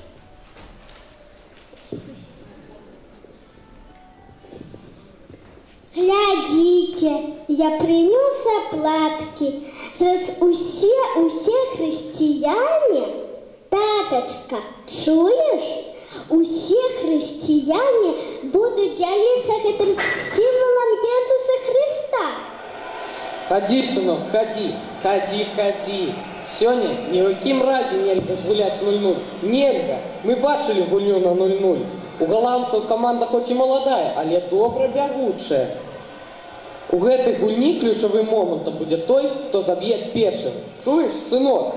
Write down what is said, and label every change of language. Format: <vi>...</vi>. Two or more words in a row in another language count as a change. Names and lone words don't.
<ru>Глядите, я принес оплатки.</ru> <be>Зараз усе христиане, таточка, чуешь?</be> <ru>Усе христиане будут делиться этим символом Иисуса Христа. Ходи, сынок, ходи, ходи, ходи.</ru> <be>Сёння ні ў якім разе нельга згуляць 0-0. Нельга. Мы бачылі гульню на 0-0. У галандцаў каманда хоць і маладая, але добра бягучая. У гэтай гульні ключавым момантам будзе той, хто заб'е першым. Чуеш, сынок?</be>